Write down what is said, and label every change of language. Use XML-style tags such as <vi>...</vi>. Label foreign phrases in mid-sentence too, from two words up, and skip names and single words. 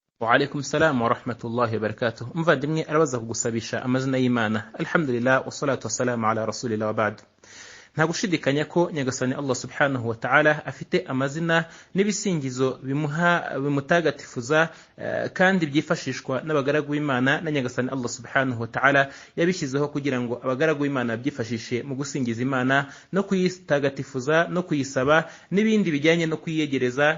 <ar>وعليكم السلام ورحمة الله وبركاته.</ar> <rw>Umuvandimwe arabaza kugusabisha amazina y'Imana.</rw> <ar>الحمد لله والصلاة والسلام على رسول الله وبعد.</ar> <rw>Nta gushidikanya ko Nyagasani</rw> <ar>الله سبحانه وتعالى</ar> <rw>afite amazina n'ibisingizo bimutagatifuza kandi byifashishwa n'abagaragu b'Imana, na Nyagasani</rw> <ar>الله سبحانه وتعالى</ar> <rw>yabishyizeho kugira ngo abagaragu b'Imana byifashishe mu gusingiza Imana no kuyitagatifuza no kuyisaba n'ibindi bijyanye no kuyiyegereza.</rw>